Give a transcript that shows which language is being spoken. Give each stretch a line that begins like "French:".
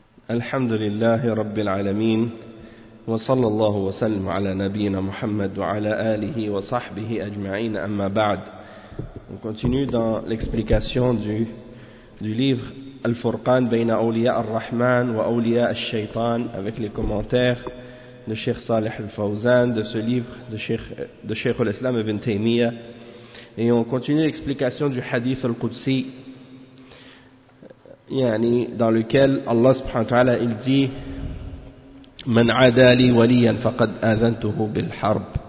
Arabic: الحمد لله رب العالمين، وصلى الله وسلم على نبينا محمد وعلى آله وصحبه أجمعين. أما بعد،
French: on continue dans l'explication du livre Al-Furqan
Arabic: بين أولياء الرحمن وأولياء الشيطان
French: avec les commentaires de Cheikh Saleh Al-Fawzan de ce livre de Cheikh Al-Islam Ibn Taymiyyah. Et on continue l'explication du hadith Al-Qudsi يعني dans lequel Allah subhanahu wa ta'ala il dit
Arabic: من عادى لي وليا فقد آذنته بالحرب